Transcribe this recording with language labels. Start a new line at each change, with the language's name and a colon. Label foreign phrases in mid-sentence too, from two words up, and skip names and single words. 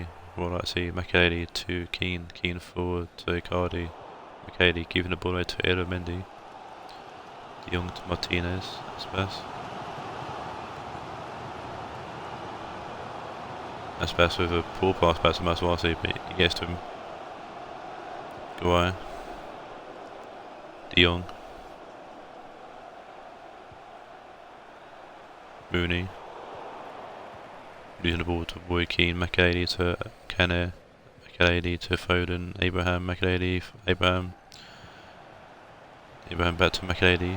English: Well, let's see, McAley to Keane. Keane forward to Icardi. McAley giving the ball away to Yoda Mendy. De Jong to Martinez. Aspas. Aspas with a poor pass back to Materazzi, but he gets to him. Guay. De Jong. Rooney. Losing the ball to Roy Keane. McAley to Kane. McAley to Foden. Abraham. McAley. Abraham. Abraham back to McAley.